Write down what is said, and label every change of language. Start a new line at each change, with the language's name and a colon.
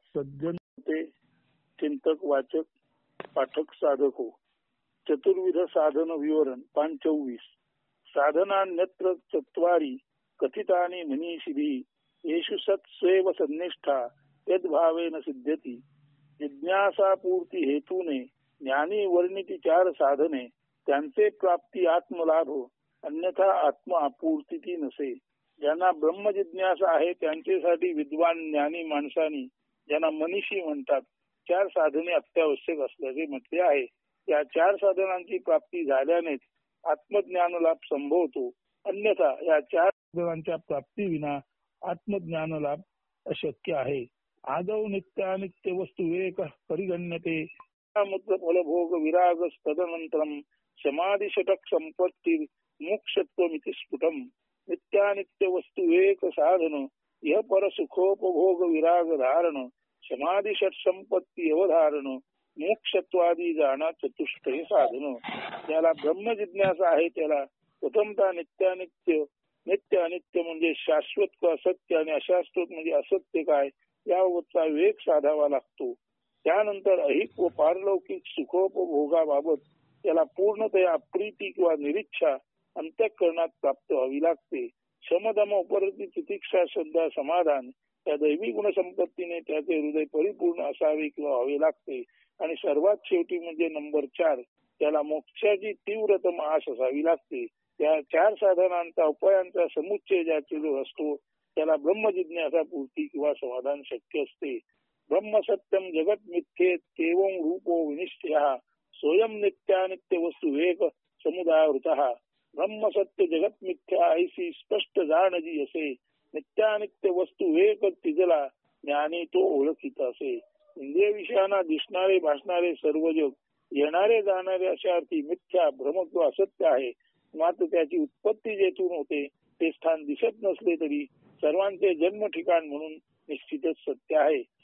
Marathi: सज्जन होते, चिंतक, वाचक, पाठक, साधक हो. चतुर्विध साधन विवरण 524.
Sanskrit: साधनान्यत्र चत्वारी कथितानि मनीषिभिः येषु सत्स्वेव सन्निष्ठा यद्भावेन सिद्ध्यति.
Marathi: जिज्ञासापूर्ती हेतूने ज्ञानी वर्णिती 4 साधने त्यांचे प्राप्ती आत्मलाभ अन्यथा आत्म आपूर्ती नसे. ज्यांना ब्रह्म जिज्ञासा आहे त्यांच्यासाठी विद्वान ज्ञानी माणसांनी ज्यांना मनीषी म्हणतात 4 साधने अत्यावश्यक असल्याचे म्हटले आहे. या 4 साधनांची प्राप्ती झाल्यानेच आत्मज्ञान लाभ संभवतो. अन्यथा या 4 साधनांच्या प्राप्ती विना आत्मज्ञान लाभ अशक्य आहे.
Sanskrit: आदौ नित्यानित्य वस्तू विवेक परिगण्यते. फलभोग विराग तदनंतरम समाधी षटक संपत्ती मोक्षत्वमिति स्फुटम.
Marathi: नित्यानित्य वस्तू विवेक साधन यह पर सुखोपभोग विराग धारण समाधी षट संपत्ती अवधारण मोक्षत्वादी जाणा चतुष्ट हे साधन. ज्याला ब्रह्म जिज्ञासा आहे त्याला प्रथमतः नित्यानित्य, नित्य अनित्य म्हणजे शाश्वत व असत्य आणि अशाश्वत म्हणजे असत्य काय याबाबतचा विवेक साधावा लागतो. त्यानंतर अहिक व पारलौकिक सुखोपभोगाबाबत त्याला पूर्णतया अप्रीती किंवा निरीच्छा अंतःकरणात प्राप्त व्हावी लागते. शमदम उपरती तितिक्षा श्रद्धा समाधान त्या दैवी गुणसंपत्तीने त्याचे हृदय परिपूर्ण असावे किंवा व्हावे लागते. आणि सर्वात शेवटी म्हणजे नंबर 4 त्याला मोक्षाची तीव्रतम आश असावी लागते. त्या 4 साधनांचा उपायांचा समुच्चय ज्याचे जो असतो त्याला ब्रह्म जिज्ञासा पूर्ती किंवा समाधान शक्य असते.
Sanskrit: ब्रह्म सत्यम जगत मिथ्येत एवं रूपो विनिश्चयः स्वयं नित्यानित्य वस्तू विवेक समुदायवृतः.
Marathi: ब्रह्म सत्य जगत मिथ्या ऐसी स्पष्ट जाणजी असे. नित्यानित्य वस्तू विवेक तिजला ज्ञानी तो ओळखीत असे. इंद्रिय विषयांना दिसणारे भासणारे सर्व जग येणारे जाणारे अशा अर्थी मिथ्या भ्रम किंवा असत्य आहे. मात्र त्याची उत्पत्ती जेथून होते ते स्थान दिसत नसले तरी सर्वांचे जन्म ठिकाण म्हणून निश्चितच सत्य आहे.